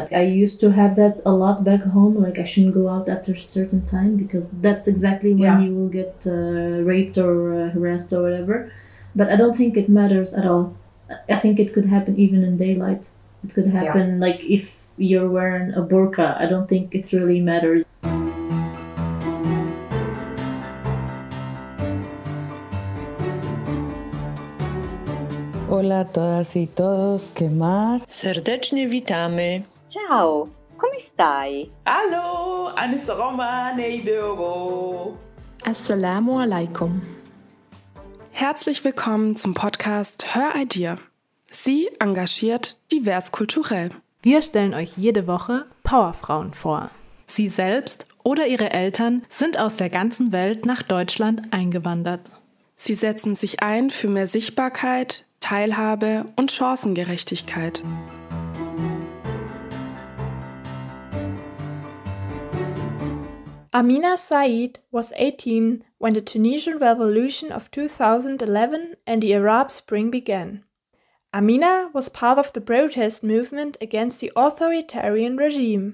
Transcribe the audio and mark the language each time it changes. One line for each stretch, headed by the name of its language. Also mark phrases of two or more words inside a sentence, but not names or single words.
English: I used to have that a lot back home, like I shouldn't go out after a certain time because that's exactly when you will get raped or harassed or whatever. But I don't think it matters at all. I think it could happen even in daylight. It could happen like if you're wearing a burqa. I don't think it really matters.
Spanish: Hola a todas y todos, ¿qué más?
Polish: Serdecznie witamy.
Italian: Ciao, come stai?
German: Hallo, Anisaroma Neidero.
Arabic: السلام عليكم.
German: Herzlich willkommen zum Podcast Hör Idea. Sie engagiert divers kulturell. Wir stellen euch jede Woche Powerfrauen vor. Sie selbst oder ihre Eltern sind aus der ganzen Welt nach Deutschland eingewandert. Sie setzen sich ein für mehr Sichtbarkeit, Teilhabe und Chancengerechtigkeit.
English: Amina Said was 18 when the Tunisian Revolution of 2011 and the Arab Spring began. Amina was part of the protest movement against the authoritarian regime.